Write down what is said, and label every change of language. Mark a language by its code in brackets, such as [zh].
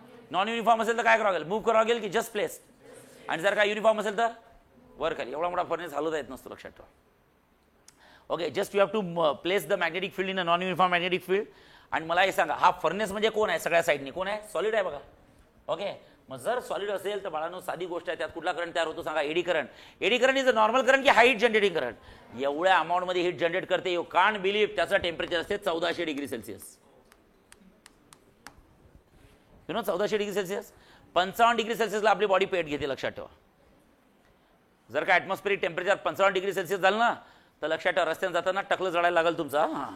[mr] Non uniform असेल तर काय करावं लागेल? मूव्ह करावं लागेल की जस्ट प्लेस. आणि जर का युनिफॉर्म असेल तर वर खाली. एवढा मोठा फर्नेस हलवता येत नसतो, लक्षात ठेवा. Okay, [en] just you have to place the magnetic field [mr] in a non uniform magnetic field. आणि मला हे सांगा, हा फर्नेस म्हणजे कोण आहे? सगळ्या साईडनी कोण आहे? सॉलिड आहे बघा. ओके, मग जर सॉलिड असेल तर बाळांनो साधी गोष्ट आहे, त्यात कुठला करंट तयार होतो सांगा? Eddy current. [en] Eddy current is a normal current की heat generating current? [mr] एवढ्या अमाऊंटमध्ये हीट जनरेट करते. [en] you can't believe, [mr] त्याचं टेम्परेचर असते 1400 degree Celsius. 1400 degree Celsius. 55 degree सेल्सिअसला आपली बॉडी पेट घेते, लक्षात ठेवा. जर का ॲटमॉस्फेरिक टेम्परेचर 55 डिग्री सेल्सिअस झालं ना, तर लक्षात ठेवा रस्त्याने जाताना टकलं जळायला लागेल तुमचा.